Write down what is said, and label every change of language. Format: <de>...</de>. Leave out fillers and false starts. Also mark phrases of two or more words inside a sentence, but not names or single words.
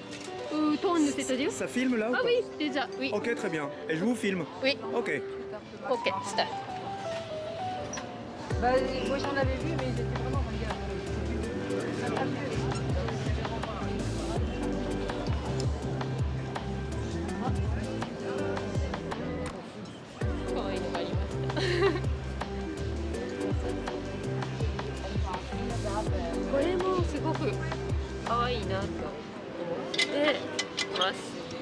<fr>Tourne, c'est-à-dire? Ça filme là ou Ah pas? oui, déjà, oui. Ok, très bien. Et je vous filme? Oui. Ok. Ok, start. Bah, moi j'en avais vu, mais ils étaient vraiment regarde.</fr> <ja>可愛いのがありました。これもすごく可愛いなと思ってます。</ja>